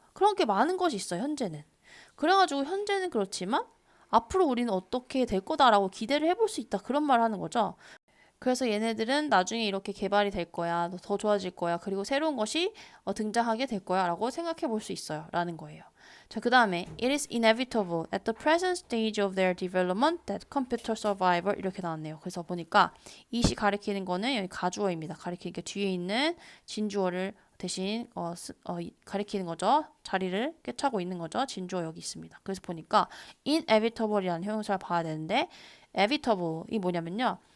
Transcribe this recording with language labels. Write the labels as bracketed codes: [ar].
[ko] 그런 게 많은 것이 있어요, 현재는. 그래가지고 현재는 그렇지만 앞으로 우리는 어떻게 될 거다라고 기대를 해볼 수 있다. 그런 말 하는 거죠. 그래서 얘네들은 나중에 이렇게 개발이 될 거야. 더 좋아질 거야. 그리고 새로운 것이 등장하게 될 거야. 라고 생각해 볼 수 있어요. 라는 거예요. 자, 그 다음에 [en] It is inevitable at the present stage of their development that computer survival [ko] 이렇게 나왔네요. 그래서 보니까 이시 가리키는 거는 여기 가주어입니다. 가리키니까 뒤에 있는 진주어를 대신 가리키는 거죠. 자리를 꿰차고 있는 거죠. 진주어 여기 있습니다. 그래서 보니까 inevitable이라는 형용사를 봐야 되는데 inevitable이 뭐냐면요.